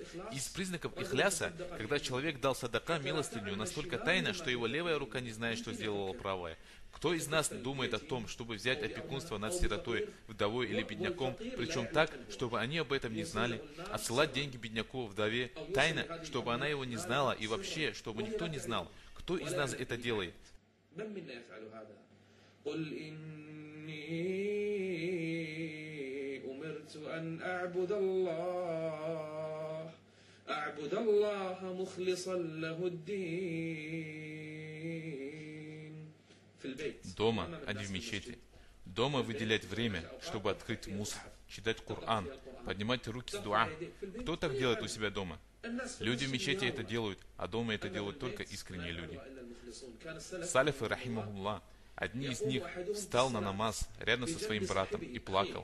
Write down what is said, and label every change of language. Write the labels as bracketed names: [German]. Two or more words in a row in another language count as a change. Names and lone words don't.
[Russian] Из признаков ихляса, когда человек дал садака, милостыню, настолько тайно, что его левая рука не знает, что сделала правая. Кто из нас думает о том, чтобы взять опекунство над сиротой, вдовой или бедняком, причем так, чтобы они об этом не знали, отсылать деньги бедняку, вдове, тайно, чтобы она его не знала и вообще, чтобы никто не знал? Кто из нас это делает? [Arabic] أعبد الله مخلصا له الدين. [Russian] Дома, а не в мечети. Дома выделять время, чтобы открыть мусхаф, читать Коран, поднимать руки с дуа. Кто так делает у себя дома? Люди в мечети это делают, а дома это делают только искренние люди. Салифы, рахимахуллах, одни из них встал на намаз рядом со своим братом и плакал.